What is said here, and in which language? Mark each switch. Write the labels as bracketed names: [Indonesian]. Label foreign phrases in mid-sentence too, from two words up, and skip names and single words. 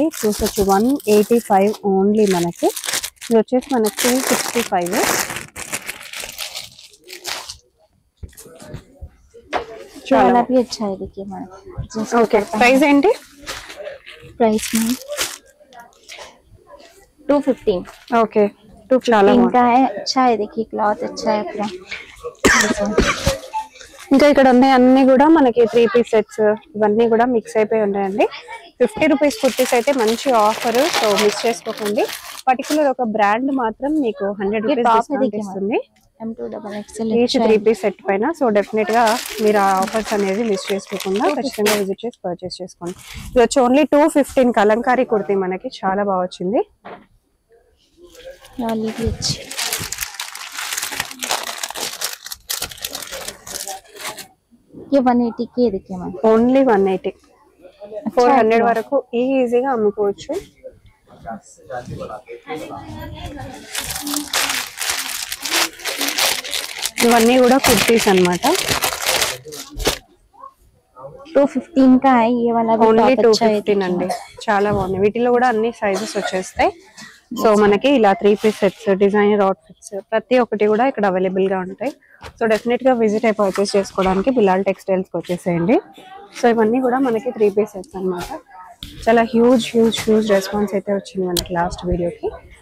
[Telugu] చూసొచ్చు 185 ఓన్లీ మనకి. ఇది వచ్చేసి మనకి 265. [Hindi] वाला भी अच्छा है देखिए मैडम। जींस [Telugu] ఓకే ప్రైస్ ఏంటి? [Hindi] प्राइस में 215। [Telugu] ఓకే చాలా బాగుంది. [Hindi] इनका है अच्छा है देखिए, क्लॉथ अच्छा है पूरा। [Telugu] ఇంకా ఇక్కడ ఉన్నాయి అన్ని కూడా మనకి [English] 3 piece sets [Telugu] ఇవన్నీ కూడా మిక్స్ అయిపోయి ఉన్నాయండి. 50 రూపీస్ కుర్తీస్ అయితే మంచి ఆఫర్. సో మిస్ చేసుకోకండి. పర్టికులర్ ఒక బ్రాండ్ మాత్రం మీకు [English] 100 rupees discount [Telugu] ఇస్తుంది M2XXL [English] each 3 piece set [Telugu] పైన. సో డెఫినెట్ గా మీరు ఆ ఆఫర్స్ అనేది మిస్ చేసుకోకుండా ఖచ్చితంగా విజిట్ చేసి పర్చేస్ చేసుకోండి. ఇది వచ్చి ఓన్లీ 215 కలంకారీ కుర్తీ మనకి చాలా బాగా వచ్చింది. [Hindi] वाली भी अच्छी। ये 180 की देखिए मैम। [Telugu] ఓన్లీ 180. 400 వరకు ఈజీగా అమ్ముకోవచ్చు. ఇవన్నీ కూడా కుర్తీస్ అన్నమాట. [Hindi] 215 का है ये वाला भी। ఓన్లీ बहुत अच्छा है [Telugu] 215 అండి. చాలా బాగుంది. వీటిలో కూడా అన్ని సైజెస్ వచ్చేస్తాయి. సో మనకి ఇలా [English] 3 piece sets designer outfits [Telugu] ప్రతి ఒక్కటి కూడా ఇక్కడ అవైలబుల్ గా ఉంటాయి. సో డెఫినెట్ గా విజిట్ అయి పర్చేస్ చేసుకోవడానికి బిలాల్ టెక్స్టైల్స్ కి వచ్చేసేయండి. సో ఇవన్నీ కూడా మనకి [English] 3 piece sets [Telugu] అన్నమాట. చాలా [English] huge response [Telugu] అయితే వచ్చింది మనకి [English] last video.